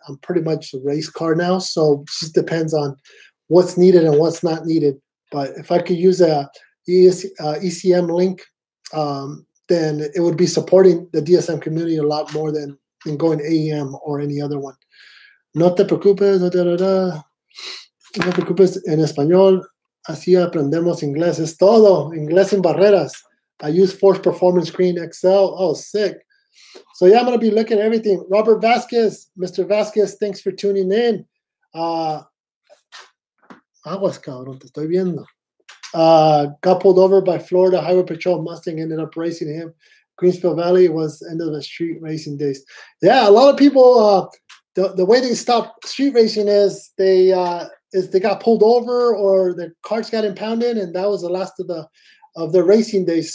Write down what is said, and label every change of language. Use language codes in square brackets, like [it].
[en] I'm pretty much a race car now, so it just depends on what's needed and what's not needed. But if I could use a ECM Link, then it would be supporting the DSM community a lot more than going AEM or any other one. [es] No te preocupes, no te preocupes en español, así aprendemos inglés. Es todo, inglés sin barreras. [en] I use Force Performance Screen XL. Oh, sick. So yeah, I'm going to be looking at everything. Robert Vasquez, Mr. Vasquez, thanks for tuning in. [es] Aguas, cabrón, te estoy viendo. [en] Got pulled over by Florida Highway Patrol. Mustang ended up racing him. Greensfield Valley was the end of the street racing days. Yeah, a lot of people, the way they stop street racing is they got pulled over or their cars got impounded, and that was the last of the racing days.